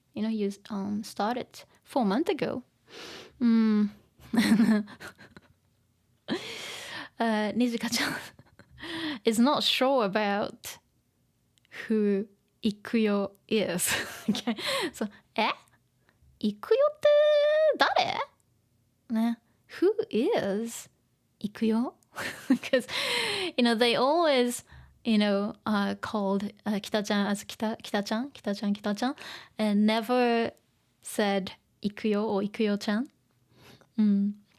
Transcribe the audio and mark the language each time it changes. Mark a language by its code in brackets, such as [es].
[en] You started 4 months ago. Nijika-chan is not sure about who Ikuyo is. Okay, so [ja] イクヨって誰？ね。 [en] Who is イクヨ？Because they always called Kita-chan as Kita-chan and never said イクヨ or イクヨちゃん。